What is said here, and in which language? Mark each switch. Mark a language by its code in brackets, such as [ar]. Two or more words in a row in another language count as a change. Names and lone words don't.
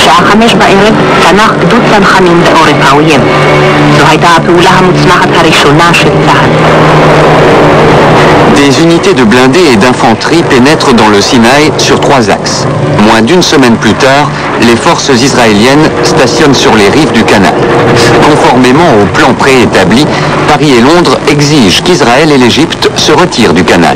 [he] ב-5 בערב צנח גדוד צנחנים בעורף האויב. זו הייתה הפעולה המוצלחת הראשונה של צה"ל. [fr] Des unités de blindés et d'infanterie pénètrent dans le Sinaï sur 3 axes. Moins d'une semaine plus tard, les forces israéliennes stationnent sur les rives du canal. Conformément au plan préétabli, Paris et Londres exigent qu'Israël et l'Égypte se retirent du canal.